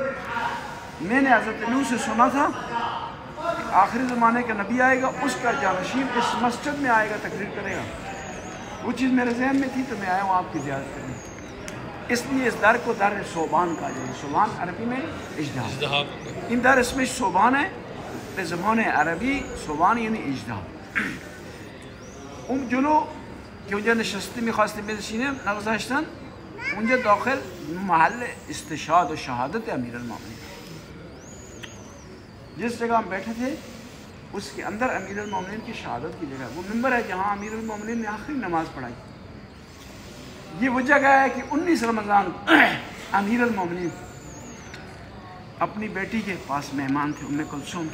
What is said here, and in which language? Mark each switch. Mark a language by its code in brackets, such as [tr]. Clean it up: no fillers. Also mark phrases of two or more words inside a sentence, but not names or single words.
[ur] میں نے حضرت نوح سے سنا تھا کہ آخری زمانے کا نبی آئے گا، اس کا جانشین اس مسجد میں آئے گا، تقریر کرے گا. وہ چیز میرے ذہن میں تھی تو میں آیا ہوں آپ کی زیارت کرنے. اس لیے اس در کو در صوبان کہا جائے. صوبان عربی میں اژدہا. [fa] این در اسمش صوبان ہے، به زبان عربی صوبان یعنی اژدہا. اون جلو که اونجا نشستی میخواستیم بنشینیم نگذاشتن. اونجا داخل محل استشهاد و شهادت امیرالمومنین. [ur] جس جگہ ہم بیٹھے تھے اس کے اندر امیرالمومنین کی شہادت کی جگہ، وہ ممبر ہے جہاں امیرالمومنین نے آخری نماز پڑھائی. یہ وہ جگہ ہے کہ 19 رمضان امیرالمومنین اپنی بیٹی کے پاس مہمان تھے، ام کلثوم.